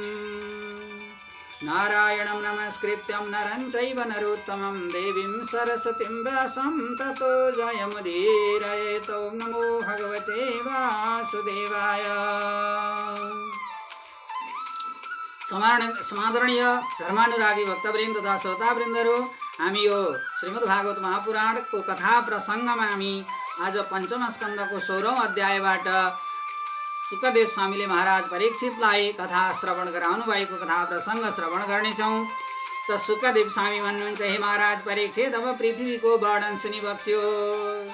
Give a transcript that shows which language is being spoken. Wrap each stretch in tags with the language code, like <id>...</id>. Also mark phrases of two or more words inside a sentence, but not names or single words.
<sa>नारायणं नमस्कृत्यं नरं चैव नरोत्तमं देवीं सरस्वतीं व्यासं ततो जयमुदीरयेत्। ॐ नमो भगवते वासुदेवाय।</sa> <ne>समादरणीय धर्मानुरागी भक्तवृन्द तथा श्रोतावृन्दहरू, हामी यो श्रीमद् भागवत महापुराणको कथा प्रसङ्गमा हामी आज पञ्चम स्कन्धको 16औं अध्यायबाट सुकदेव स्वामीले महाराज परीक्षितलाई कथा श्रवण गराउनु भएको कथा प्रसङ्ग श्रवण गर्नेछौँ। त सुकदेव स्वामी भन्नुहुन्छ, हे महाराज परीक्षित, अब पृथ्वीको वर्णन सुनिबक्स्योस्।</ne>